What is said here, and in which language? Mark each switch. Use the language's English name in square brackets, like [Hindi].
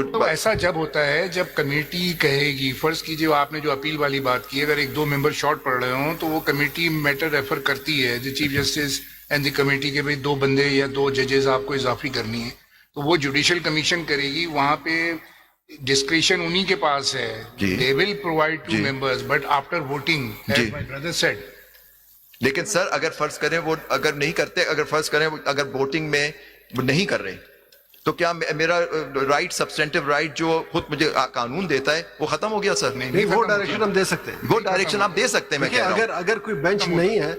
[Urdu] تو ایسا جب ہوتا ہے جب کمیٹی کہے گی, فرض کیجیے آپ نے جو اپیل والی بات کی, اگر 1-2 ممبر شارٹ پڑ رہے ہوں تو وہ کمیٹی میٹر ریفر کرتی ہے جو chief justice and the committee کے 2 بندے یا 2 ججز آپ کو اضافی کرنی ہے, تو وہ جوڈیشل کمیشن کرے گی. وہاں پہ ڈسکریشن انہی کے پاس ہے. [English] they will provide 2 members but after voting as my brother said. [Urdu] لیکن سر اگر فرض کریں وہ اگر نہیں کرتے, اگر فرض کریں اگر ووٹنگ میں وہ نہیں کر رہے تو کیا میرا رائٹ سبسٹینٹیو رائٹ جو خود مجھے قانون دیتا ہے وہ ختم ہو گیا سر؟ نہیں, وہ ڈائریکشن ہم دے سکتے ہیں. وہ ڈائریکشن آپ دے سکتے ہیں. میں کہہ رہا ہوں اگر کوئی بینچ نہیں ہے